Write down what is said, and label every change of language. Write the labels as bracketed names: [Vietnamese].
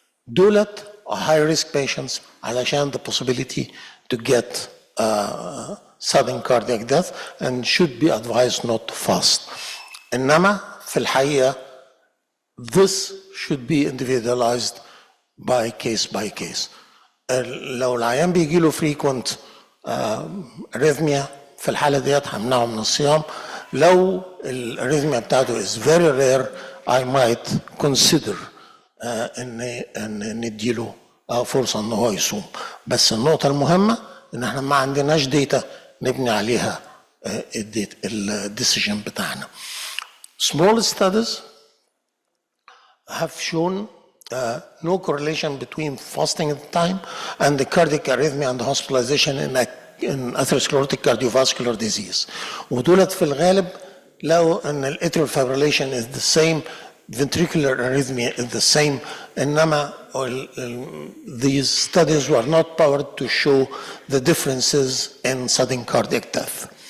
[English] دولت high risk patients علشان the possibility to get sudden cardiac death and should be advised not to fast. [Arabic] إنما في الحقيقة [English] this should be individualized by case. [Arabic] لو العيان بيجي له [English] frequent arrhythmia [Arabic] في الحالة ديت همنعه من الصيام. لو الاريثميا بتاعته [English] is very rare I might consider [Arabic] ان نديله فرصة ان هو يصوم. بس النقطة المهمة ان احنا ما عندناش ديتا نبني عليها الديسيجن بتاعنا. [English] Small studies have shown no correlation between fasting at the time and the cardiac arrhythmia and hospitalization in atherosclerotic cardiovascular disease. [Arabic] ودولت في الغالب لقوا ان [English] atrial fibrillation is the same, ventricular arrhythmia is the same, انما these studies were not powered to show the differences in sudden cardiac death.